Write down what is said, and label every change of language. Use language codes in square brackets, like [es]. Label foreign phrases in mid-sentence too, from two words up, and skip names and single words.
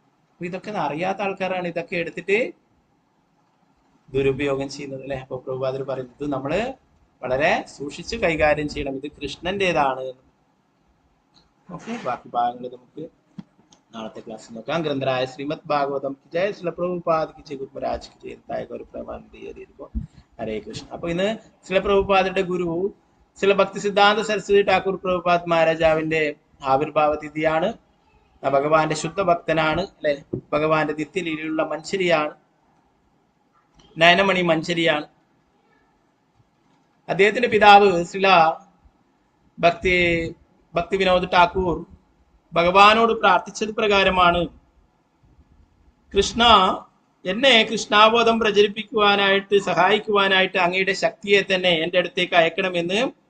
[ml] അപ്പൊ ഇതൊക്കെ അറിയാത്ത ആൾക്കാരാണ് ഇതൊക്കെ എടുത്തിട്ട് ദുരുപയോഗം ചെയ്യുന്നത് അല്ലെ. അപ്പൊ പ്രഭുപാദർ പറയുന്നത് നമ്മള് വളരെ സൂക്ഷിച്ച് കൈകാര്യം ചെയ്യണം, ഇത് കൃഷ്ണന്റേതാണ്. ഓക്കെ, ബാക്കി ഭാഗങ്ങൾ നമുക്ക് നാളത്തെ ക്ലാസ്സിൽ നോക്കാം. [hi] ग्रन्थराय श्रीमद् भागवतम् की जय, श्रील प्रभुपाद की जय, गुरु महाराज की जय, ताय गौर प्रमानंदी हरे कृष्ण. [ml] അപ്പൊ ഇന്ന് ശ്രീല പ്രഭുപാദരുടെ ഗുരു ശ്രീല ഭക്തി സിദ്ധാന്ത സരസ്വതി ഠാക്കൂർ പ്രഭുപാദ് മഹാരാജാവിന്റെ ആവിർഭാവ തിഥിയാണ്. ഭഗവാന്റെ ശുദ്ധ ഭക്തനാണ് അല്ലെ. ഭഗവാന്റെ നിത്യലീലയിലുള്ള മഞ്ചരിയാണ്, നയനമണി മഞ്ചരിയാണ്. അദ്ദേഹത്തിന്റെ പിതാവ് ശ്രീല ഭക്തി വിനോദ് ഠാക്കൂർ ഭഗവാനോട് പ്രാർത്ഥിച്ചത് പ്രകാരമാണ്, കൃഷ്ണ എന്നെ കൃഷ്ണാബോധം പ്രചരിപ്പിക്കുവാനായിട്ട് സഹായിക്കുവാനായിട്ട് അങ്ങയുടെ ശക്തിയെ തന്നെ എൻ്റെ അടുത്തേക്ക് അയക്കണമെന്ന്